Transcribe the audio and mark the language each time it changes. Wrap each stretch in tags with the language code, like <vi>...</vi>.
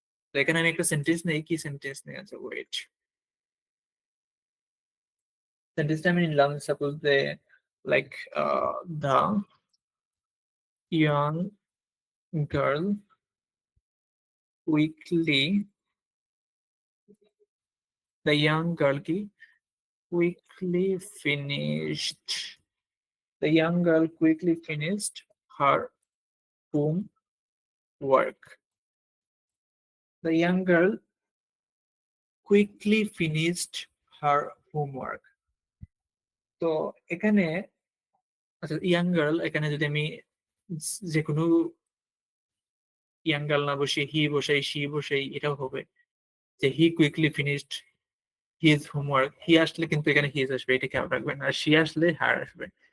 <bn>তো এখানে আমি একটা সেন্টেন্স নেই, কি সেন্টেন্স নেই, আচ্ছা ওয়েট, সেন্টেন্সটা আমি নিলাম,</bn> <en>Suppose they like the young girl quickly, the young girl ki quickly finished, the young girl quickly finished her homework. The young girl quickly finished her homework.</en> <bn>তো এখানে আচ্ছা ইয়াং গার্ল, এখানে যদি আমি যে কোনো ইয়াং গার্ল না বসে হি বসাই শি বসাই এটাও হবে, যে</bn> <en>He quickly finished his homework.</en> <bn>হি আসলে কিন্তু এখানে হিজ আসবে, এটা খেয়াল রাখবেন, আর শি আসলে হার আসবে।</bn>